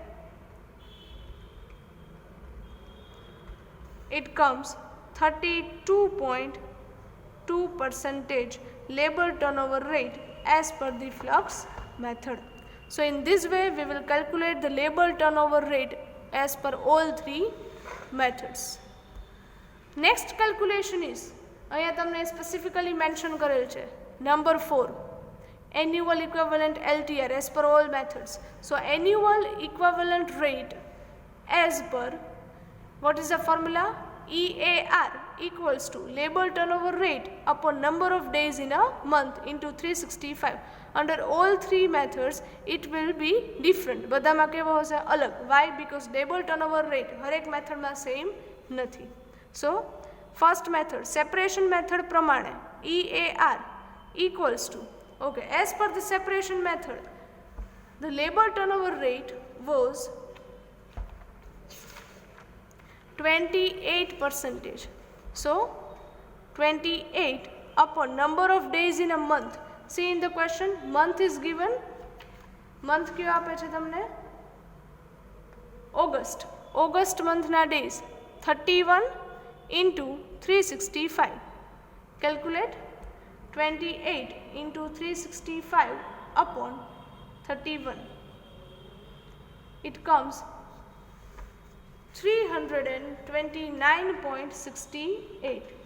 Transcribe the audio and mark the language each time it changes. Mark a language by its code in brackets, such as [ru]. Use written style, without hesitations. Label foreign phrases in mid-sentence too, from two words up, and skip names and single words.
[en] It comes 32.2% labor turnover rate as per the flux method. So in this way we will calculate the labor turnover rate as per all three methods. Next calculation is, [gu] અહીંયા તમને [en] specifically mention [gu] કરેલ છે, [en] number 4, annual equivalent LTR as per all methods. So annual equivalent rate as per, what is the formula, EAR equals to labor turnover rate upon number of days in a month into 365. Under all three methods it will be different. [gu] બધામાં કેવો હશે, અલગ. [en] Why? Because labor turnover rate [gu] હરેક મેથડમાં સેમ નથી. [en] So first method, separation method પ્રમાણે EAR equals to, okay, as per the separation method the labor turnover rate was 28%. So 28 upon number of days in a month. See in the question, month is given. [gu] Month ક્યો આપે છે તમને, August. [en] August month na days 31 into 365. Calculate. 28 into 365 upon 31. It comes 329.68.